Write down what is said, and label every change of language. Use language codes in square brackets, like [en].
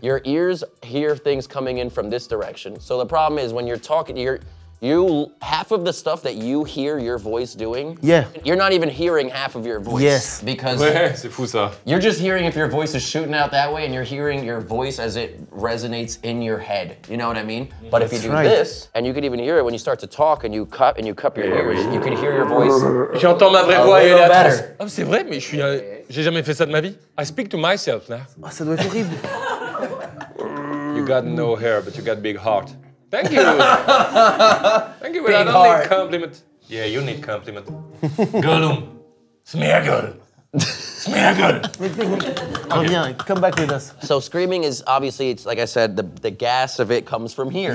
[en] Your ears hear things coming in from this direction. So the problem is when you're talking, half of the stuff that you hear your voice doing, you're not even hearing half of your voice. Yes. Because [fr] Ouais, c'est fou ça. [en] you're just hearing if your voice is shooting out that way and you're hearing your voice as it resonates in your head. You know what I mean? But if you do this, and you can even hear it when you start to talk and you cup your ears, you can hear your voice. [fr] J'entends ma vraie voix et elle est atroce. [en] better. [fr] Ah, c'est vrai, mais j'ai jamais fait ça de ma vie. [en] I speak to myself now. [fr] Oh, ça doit être horrible. [en] You got no hair, but you got big heart. Thank you. Thank you, but I don't need compliment. Yeah, you need compliment. Gollum. Smeargle. Smeargle. [fr] Reviens, [en] come back with us. So screaming is obviously, it's like I said, the gas of it comes from here.